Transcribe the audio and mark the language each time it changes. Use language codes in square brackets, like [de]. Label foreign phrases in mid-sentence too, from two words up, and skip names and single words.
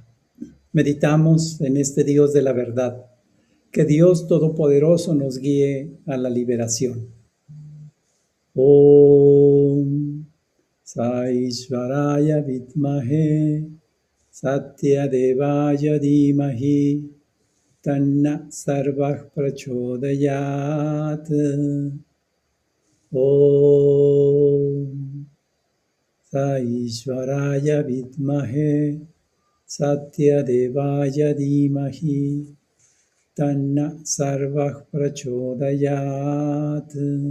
[es] Meditamos en este Dios de la verdad. Que Dios Todopoderoso nos guíe a la liberación. [sa] Om Saishvaraya Vidmahe Satya Devaya Dhimahi Tanna Sarvah Prachodayat. Om Saishvaraya Vidmahe Satya Devaya Dhimahi Tanna Sarvah Prachodayat.